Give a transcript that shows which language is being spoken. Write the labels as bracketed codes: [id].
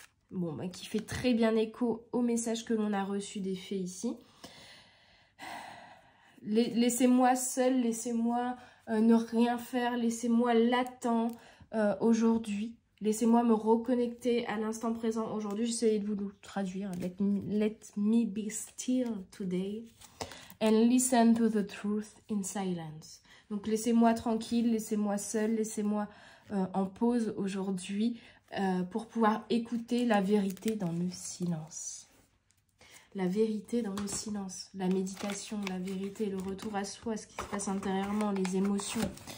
[fr] Bon, qui fait très bien écho au message que l'on a reçu des fées ici. Laissez-moi seul, laissez-moi ne rien faire, laissez-moi l'attendre aujourd'hui. Laissez-moi me reconnecter à l'instant présent aujourd'hui. J'essaie de vous le traduire. [en] Let me be still today and listen to the truth in silence. [fr] Donc laissez-moi tranquille, laissez-moi seul, laissez-moi en pause aujourd'hui pour pouvoir écouter la vérité dans le silence. La vérité dans le silence, la méditation, la vérité, le retour à soi, ce qui se passe intérieurement, les émotions.